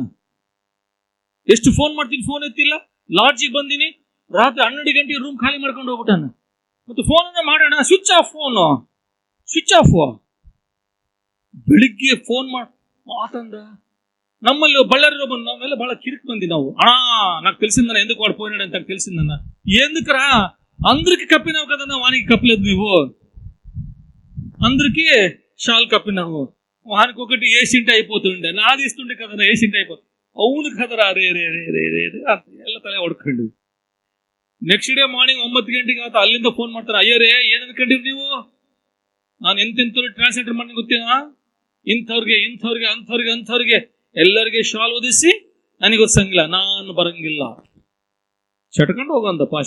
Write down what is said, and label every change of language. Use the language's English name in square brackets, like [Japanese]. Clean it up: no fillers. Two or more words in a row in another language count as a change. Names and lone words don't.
[Kannada] ಎಷ್ಟು ಫೋನ್ ಮಾಡ್ತೀನಿ, ಫೋನ್ ಎತ್ತಿಲ್ಲ. ಲಾಡ್ಜಿಗೆ ಬಂದಿನಿ, ರಾತ್ರಿ 12 ಗಂಟೆಗೆ ರೂಮ್ ಖಾಲಿ ಮಾಡ್ಕೊಂಡು ಹೋಗ್ಬಿಟ್ಟಾನ. ಮತ್ತೆ ಫೋನ್ ಮಾಡೋಣ, ಸ್ವಿಚ್ ಆಫ್. ಬೆಳಿಗ್ಗೆ ಫೋನ್ ಮಾತಂದ. ನಮ್ಮಲ್ಲಿ ಬಳ್ಳಾರಿ ಬಂದು ನಾವೆಲ್ಲ ಬಹಳ ಕಿರಿಕ್ ಬಂದಿ ನಾವು. [Telugu] నాకు తెలిసిందన్న ఎందుకు వాడు పోయినాడు నాకు తెలిసిందన్న. ఎందుకురా అందరికి కప్పినావు కదా, వానికి కప్పలేదు నువ్వు. అందరికి షాల్ కప్పినావు, వానికి ఒకటి ఏసింటి అయిపోతుండే, నాది ఇస్తుండే కదా ఏసింటి అయిపోతుంది. అవును కదరా రే రే రే రే రే [Kannada] ಎಲ್ಲ ತಲೆ ಹೊಡ್ಕೊಂಡು [English] next day morning [Kannada] 9 ಗಂಟೆಗೆ ಆತ ಅಲ್ಲಿಂದ ಫೋನ್ ಮಾಡ್ತಾರೆ, ಅಯ್ಯರೇ ಏನ್ ಅನ್ಕೊಂಡಿರಿ ನೀವು, ನಾನು ಎಂತೆಂಥವ್ರಿಗೆ ಟ್ರಾನ್ಸ್ಲೇಟರ್ ಮಾಡಿ ಗೊತ್ತೇನಾ, ಇಂಥವ್ರಿಗೆ ಎಲ್ಲರಿಗೆ ಶಾಲ್ ಓದಿಸಿ ನನಗೆ ಓದಿಸಂಗಿಲ್ಲ, ನಾನು ಬರಂಗಿಲ್ಲ, ಚಟ್ಕೊಂಡು ಹೋಗಂದ ಪಾಸ್ಟ್.